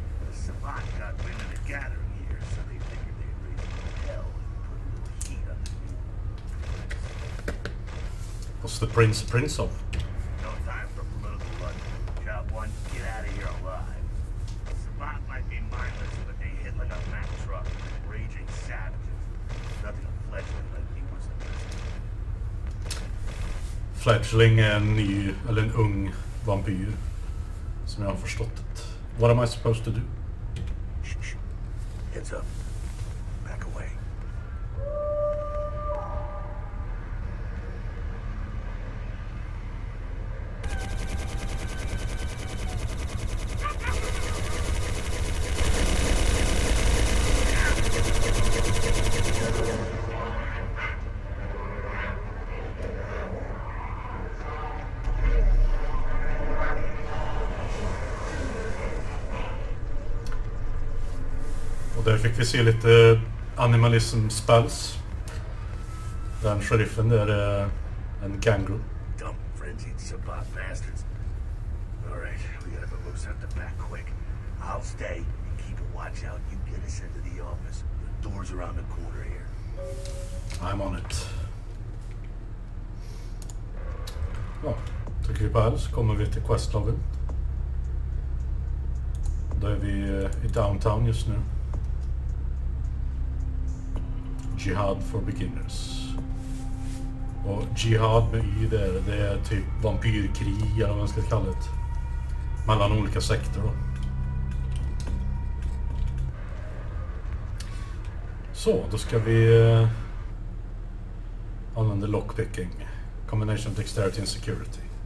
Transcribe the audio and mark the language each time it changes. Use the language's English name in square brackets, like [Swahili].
[English] The Savant got wind of the gathering here, so they figured they'd raise a little hell and put a little heat on the new. What's the prince of? No time for political lunch. Job one, get out of here alive. Savant might be mindless, but they hit like a Mack truck. Raging savages. Nothing a fledgling like he was the best. [Swedish] Fledgling är en ny, eller en ung vampyr. Som jag har förstått det. [English] What am I supposed to do? Shh. Heads up. Back away. [Swedish] Och där fick vi se lite animalism spells. Den sheriffen där är en kangaroo. [English] Dumb, frenzied Savant bastards. Alright, we gotta move out the back quick. I'll stay and keep a watch out. You get us into the office. The door's around the corner here. I'm on it. [Swedish] Ja, trycker vi på L så kommer vi till questloggen. Då är vi i downtown just nu. [English] Jihad for beginners. [Swedish] Och jihad med Y där, det är typ vampyrkrig eller vad man ska kalla det. Mellan olika sekter då. Så, då ska vi använda lockpicking. [English] Combination of dexterity and security.